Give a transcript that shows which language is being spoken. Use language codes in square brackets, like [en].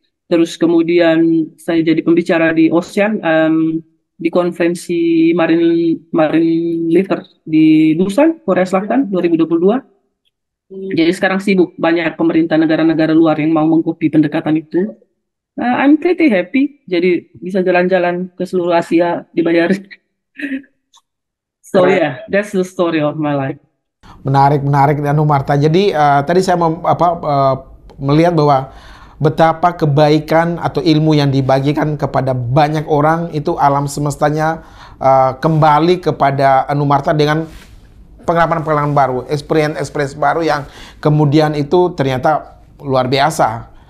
[id] Terus kemudian saya jadi pembicara di Ocean di konferensi Marine Leader di Busan, Korea Selatan 2022. Jadi sekarang sibuk banyak pemerintah negara-negara luar yang mau mengkopi pendekatan itu. [en] I'm pretty happy. [id] Jadi bisa jalan-jalan ke seluruh Asia dibayar. [en] So yeah, that's the story of my life. [id] Menarik Anu Marta. Jadi tadi saya melihat bahwa betapa kebaikan atau ilmu yang dibagikan kepada banyak orang itu alam semestanya kembali kepada Anu Marta dengan pengalaman-pengalaman baru, experience baru yang kemudian itu ternyata luar biasa.